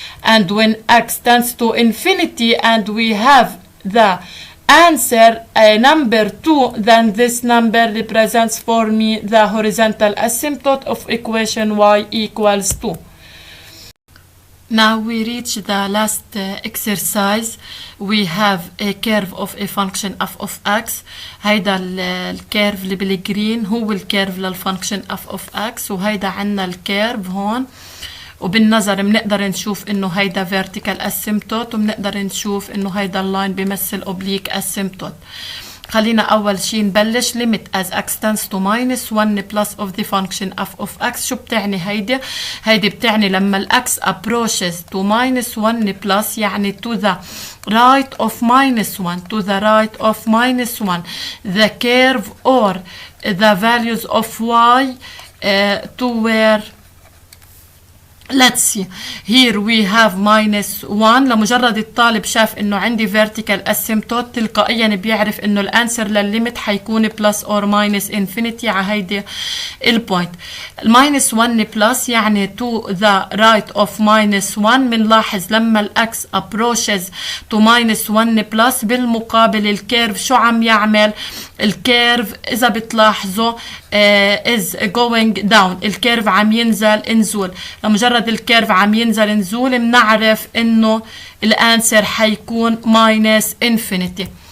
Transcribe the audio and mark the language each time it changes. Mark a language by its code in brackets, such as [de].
[en] And when x tends to infinity and we have the answer a number 2, then this number represents for me the horizontal asymptote of equation y equals 2. Now we reach the last exercise. We have a curve of a function f of x. [ar] هيدا الكيرف اللي بالجرين هو الكيرف للفانكشن f of x، وهيدا عنا الكيرف هون، وبالنظر بنقدر نشوف انه هيدا vertical asymptote، وبنقدر نشوف انه هيدا اللاين بيمثل oblique asymptote. خلينا أول شي نبلش [en] limit as x tends to minus 1 plus of the function f of x. [ar] شو بتعني هيدي؟ هيدي بتعني لما ال [en] x approaches to minus 1 plus، يعني to the right of minus 1, to the right of minus 1, the curve or the values of y to where. Let's see. Here we have minus 1. [ar] لمجرد الطالب شاف انه عندي vertical asymptote، تلقائيا بيعرف انه الانسر للليمت حيكون [en] plus or minus infinity [ar] على هيدي البوينت. [en] minus 1 plus يعني to the right of minus 1. [ar] بنلاحظ لما الاكس [en] approaches to minus 1 plus، [ar] بالمقابل الكيرف شو عم يعمل؟ الكيرف اذا بتلاحظوا [en] is going down. [ar] الكيرف عم ينزل نزول. لمجرد الكيرف عم ينزل نزول بنعرف انه الانسر حيكون ماينس انفينيتي.